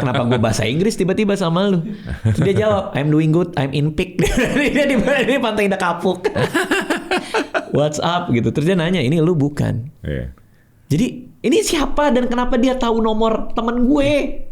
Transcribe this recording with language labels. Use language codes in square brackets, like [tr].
[id] Kenapa gue bahasa Inggris tiba-tiba sama lu? Terus dia jawab, [en] I'm doing good, I'm in peak. [id] Dia di Pantai Indah Kapuk. [en] What's up [id] gitu. Terus dia nanya, ini lu bukan. [en] Yeah. [id] Jadi ini siapa dan kenapa dia tahu nomor temen gue?